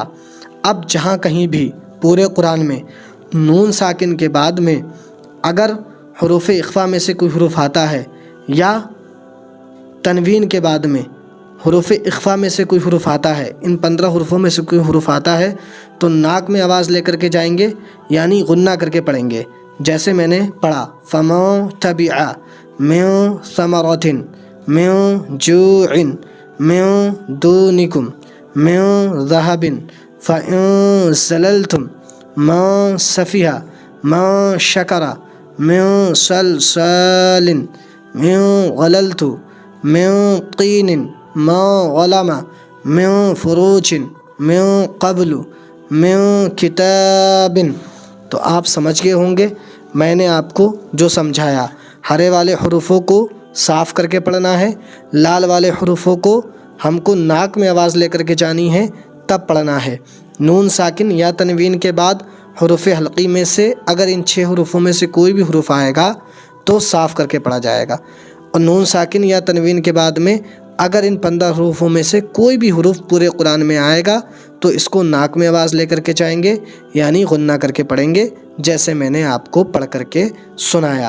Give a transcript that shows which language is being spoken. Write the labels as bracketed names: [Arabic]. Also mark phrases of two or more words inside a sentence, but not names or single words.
[Urdu] اب جہاں کہیں بھی پورے قرآن میں نون ساکن کے بعد میں اگر حروف اخفا میں سے کوئی حروف آتا ہے یا تنوین کے بعد میں حروف اخفا میں سے کوئی حروف آتا ہے، ان 15 حروفوں میں سے کوئی حروف آتا ہے تو ناک میں آواز لے کر کے جائیں گے، یعنی غنہ کر کے پڑھیں گے۔ جیسے میں نے پڑھا [Arabic] فما تبع، میو ثمرتن، میو جوعن، میو دونکم، میو ذہبن، فإن زللتم، ما سفیہ، ما شکر، میو سلسال، میو غللت، میو قین، ما غلم، میو فروچ، میو قبل، میو کتاب۔ [Urdu] تو آپ سمجھ گئے ہوں گے میں نے آپ کو جو سمجھایا۔ ہرے والے حروفوں کو صاف کر کے پڑھنا ہے، لال والے حروفوں کو ہم کو ناک میں آواز لے کر کے جانی ہے تب پڑھنا ہے۔ نون ساکن یا تنوین کے بعد حروف حلقی میں سے اگر ان 6 حروفوں میں سے کوئی بھی حروف آئے گا تو صاف کر کے پڑھا جائے گا، اور نون ساکن یا تنوین کے بعد میں اگر ان 15 حروفوں میں سے کوئی بھی حروف پورے قرآن میں آئے گا تو اس کو ناک میں آواز لے کر کے جائیں گے، یعنی غنہ کر کے پڑھیں گے، جیسے میں نے آپ کو پڑھ کر کے سنایا۔